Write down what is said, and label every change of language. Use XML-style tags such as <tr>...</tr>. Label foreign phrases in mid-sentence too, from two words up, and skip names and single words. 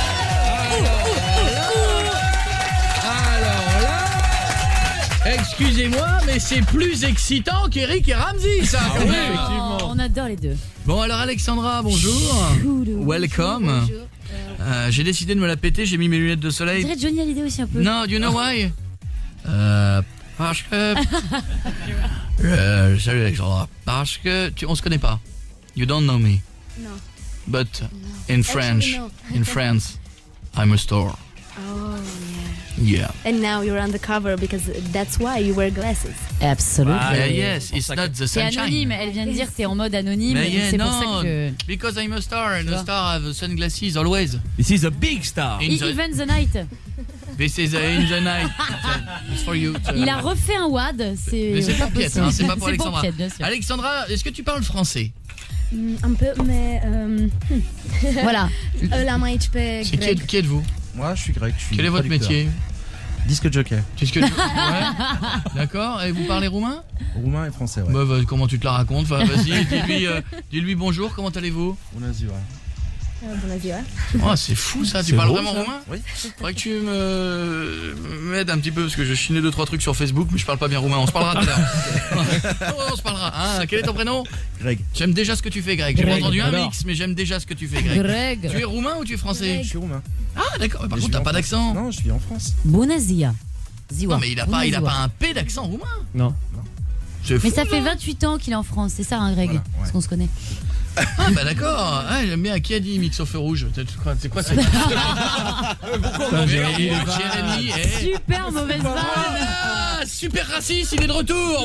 <fr>Alors là, excusez-moi, mais c'est plus excitant qu'Eric et Ramsey, ça, quand même. On adore les deux. Bon, alors Alexandra, bonjour. Welcome. Bonjour. J'ai décidé de me la péter, j'ai mis mes lunettes de On soleil. dirait Johnny Hallyday aussi un peu. Non,</fr> <en>you know why?</en> <fr>Parce que... salut Alexandra. Parce que on se connaît pas.</fr> <en>You don't know me. No. But in French, no. in France, I'm a star. Oh, Yeah. And now you're undercover because that's why you wear glasses. Absolument. Yes, it's not the</en> <fr>C'est</fr> <en>sunshine.</en> <fr>anonyme, elle vient de dire que t'es en mode anonyme, Mais donc</fr> <en>yeah,</en> <fr>c'est</fr> <en>no,</en> <fr>pour ça que...</fr> <en>because I'm a star, and a star have sunglasses always. This is a big star. Even the night. This is in the night. It's for you.</en> <fr>Il a refait un WAD, Mais c'est pas Piette, hein, c'est pas pour C'est Alexandra. Piette, bien sûr. Alexandra, est-ce que tu parles français? Un peu, mais... Voilà. La main HP Qui grec. êtes-vous? Moi, je suis grec. Quel est votre métier? Disque jockey. Ouais. D'accord. Et vous parlez roumain? Roumain et français, ouais. Bah, comment tu te la racontes? Enfin, vas-y, dis-lui bonjour, comment allez-vous?</fr> <ro>Bună ziua. Bună ziua.</ro> <fr>Oh, c'est fou ça, tu C'est parles beau, vraiment ça. roumain? Oui. Faudrait que tu m'aides un petit peu parce que je chinais 2-3 trucs sur Facebook mais je parle pas bien roumain, on se parlera tout à l'heure. On se parlera. Hein, quel est ton prénom? Greg. J'aime déjà ce que tu fais Greg. J'ai pas Greg, entendu un alors. mix mais j'aime déjà ce que tu fais Greg. Greg. Tu es roumain ou tu es français? Je suis roumain. Ah d'accord, par Mais je contre vis t'as en pas France. d'accent. Non, je vis en France.</fr> <ro>Bună ziua. Ziua.</ro> <fr>Non mais il a pas un P d'accent roumain. Non. C'est fou. Mais ça fait non 28 ans qu'il est en France, c'est ça hein Greg? Voilà, ouais. Parce qu'on se connaît. Ah bah d'accord. Ah, j'aime bien. Qui a dit mix au feu rouge? C'est quoi ça? Jérémy est... Super mauvaise vanne. Ah, super raciste, il est de retour.</fr>